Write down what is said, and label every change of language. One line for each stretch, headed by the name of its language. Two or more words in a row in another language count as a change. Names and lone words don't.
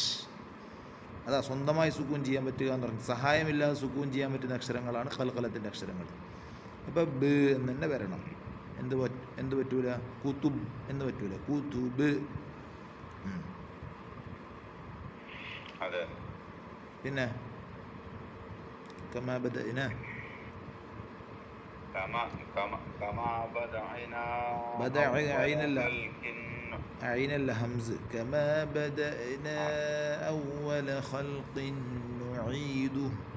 Malayalam: അതാ സ്വന്തമായി സുക്കൂൻ ചെയ്യാൻ പറ്റുക എന്ന് പറഞ്ഞു. സഹായമില്ലാതെ സുക്കൂൻ ചെയ്യാൻ പറ്റുന്ന അക്ഷരങ്ങളാണ് ഖൽഖലത്തിൻ്റെ അക്ഷരങ്ങൾ. അപ്പോൾ ബ് എന്ന് തന്നെ വരണം. എന്ത് പറ്റൂല? കുതുബ് എന്ന് പറ്റൂല. കുതുബ്.
Arabic: പിന്നെ كما بدأنا بدأ عين الهمز كما بدأنا أول خلق نعيده